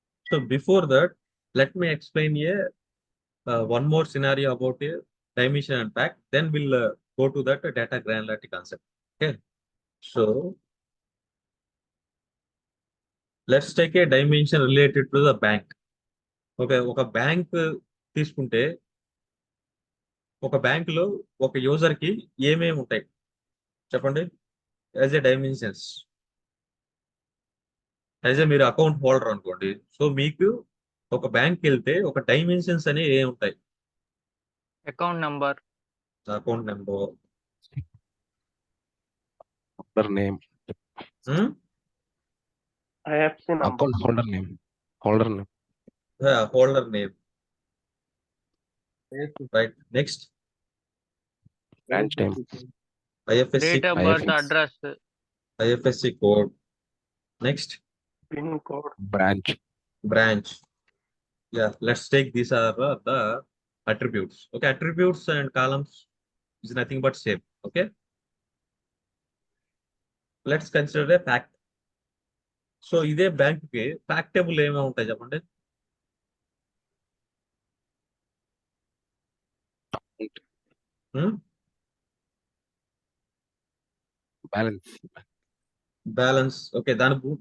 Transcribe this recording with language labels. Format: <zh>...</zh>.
<en>So before that, let me explain one more scenario about a dimension and fact. Then we'll go to that data granularity concept. Okay. So let's take a dimension related to the bank.</en> <te>Okay, ఒక bank తీసుకుంటే ఒక bank లో ఒక user కి ఏమేమి ఉంటాయి చెప్పండి</te> <en>As a dimensions. As a</en> <te>మీరు అకౌంట్ హోల్డర్ అనుకోండి, సో మీకు ఒక బ్యాంక్ వెళ్తే ఒక డైమెన్షన్స్ అనేవి ఏమి ఉంటాయి?</te> <en>Account number, account number, Holder name. IFC number. Account holder name. Holder name. Holder name, right. Next Branch name. IFSC, date of birth, IFS. address, IFSC code. Next PIN code. Branch. branch. Yeah, let's take these are the attributes. Okay, attributes and columns is nothing but same. Okay, let's consider a fact.</en> <te>So ఇదే bank కి fact table ఏమేమి ఉంటాయి చెప్పండి.</te> <en>Balance. Balance. Okay,</en> <te>దాని</te>